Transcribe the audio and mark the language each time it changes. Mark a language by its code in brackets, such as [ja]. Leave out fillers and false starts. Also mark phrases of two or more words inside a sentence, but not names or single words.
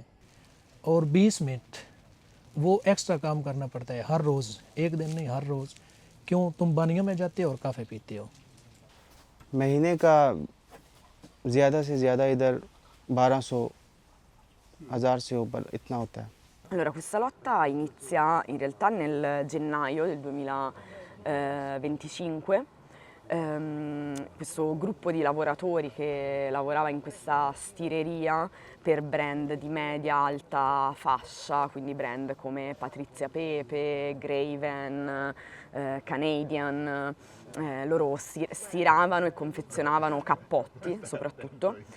[hi] और 20 मिनट वो एक्स्ट्रा काम करना पड़ता है हर रोज़, एक दिन नहीं, हर रोज़। क्यों? तुम बानियों में जाते हो और काफ़े पीते हो। महीने का ज़्यादा से ज़्यादा इधर 1200 1000 से ऊपर इतना होता है। [it] Allora, questa lotta inizia in realtà nel gennaio del 2025. Questo gruppo di lavoratori che lavorava in questa stireria per brand di media alta fascia, quindi brand come Patrizia Pepe, Graven, Canadian, loro stiravano e confezionavano cappotti soprattutto.